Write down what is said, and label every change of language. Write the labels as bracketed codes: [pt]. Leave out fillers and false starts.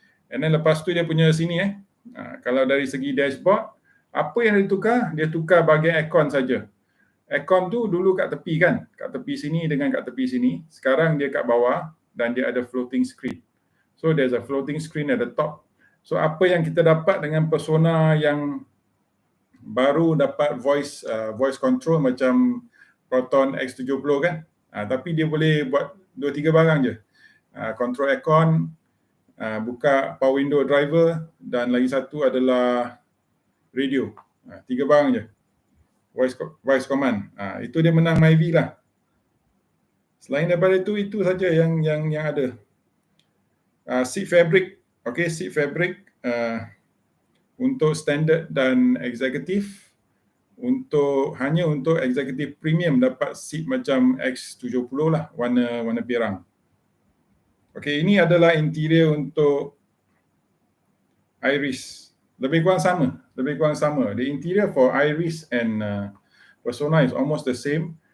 [en] And then [ms] lepas tu dia punya sini kalau dari segi dashboard, apa yang ditukar? Dia tukar bahagian aircon saja. Aircon tu dulu kat tepi kan, kat tepi sini dengan kat tepi sini. Sekarang dia kat bawah dan dia ada floating screen. [en] So there's a floating screen at the top. [ms] So apa yang kita dapat dengan persona yang baru dapat voice control macam Proton X70 kan. Tapi dia boleh buat 2-3 barang je. Control aircon, buka power window driver dan lagi satu adalah radio. 3 barang je. Voice command. Itu dia menang Myvi lah. Selain daripada itu saja yang ada. Seat fabric. Okay, seat fabric untuk standard dan eksekutif. Hanya untuk eksekutif premium dapat seat macam X70 lah, warna pirang. Okay, ini adalah interior untuk iriz. Lebih kurang sama. [en] The interior for iriz and persona is almost the same.